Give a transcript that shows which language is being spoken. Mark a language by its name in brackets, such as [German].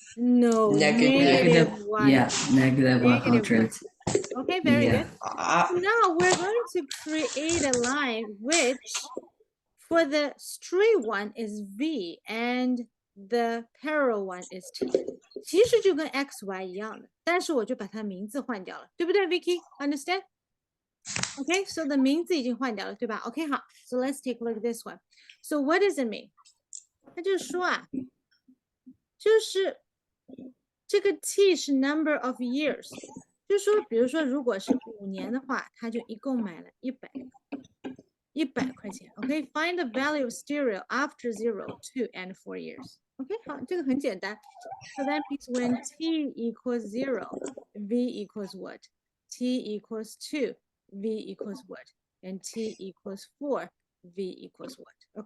[English] No, Negative. negative Yeah, 100. negative 100. 100. Okay, very Yeah. good. So now we're going to create a line which for the straight one is V and the parallel one is T. [Chinese] 其实就跟 x y 一样的，但是我就把它名字换掉了，对不对 Vicky? [English] Understand? Okay, so the [Chinese] 名字已经换掉了，对吧 [English] OK 好 so let's take a look at this one. So what does it mean? [Chinese] 它就是说啊，就是这个 t 是 [English] number of years， [Chinese] 就是说，比如说如果是5年的话，他就一共买了100块钱。 [English] OK, find the value of stereo after 0, 2 and 4 years. [Chinese] OK, 好，这个很简单。 [English] So that means when t equals 0, v equals what? T equals 2, v equals what? And t equals 4, v equals what?